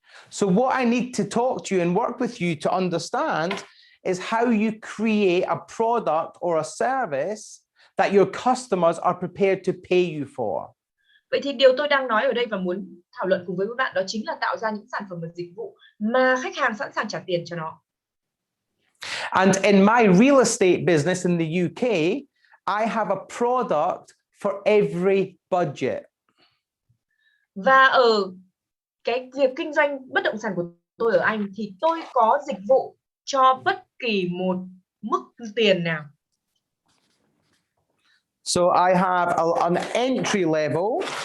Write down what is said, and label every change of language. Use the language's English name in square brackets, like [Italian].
[English] So what I need to talk to you and work with you to understand is how you create a product or a service that your customers are prepared to pay you for. [Vietnamese] Vậy thì điều tôi đang nói ở đây và muốn thảo luận cùng với các bạn đó chính là tạo ra những sản phẩm và dịch vụ mà khách hàng sẵn sàng trả tiền cho nó. [English] And in my real estate business in the UK, I have a product for every budget. [Vietnamese] Và ở cái việc kinh doanh bất động sản của tôi ở Anh thì tôi có dịch vụ cho bất kỳ một mức tiền nào. [English] So I have an entry level.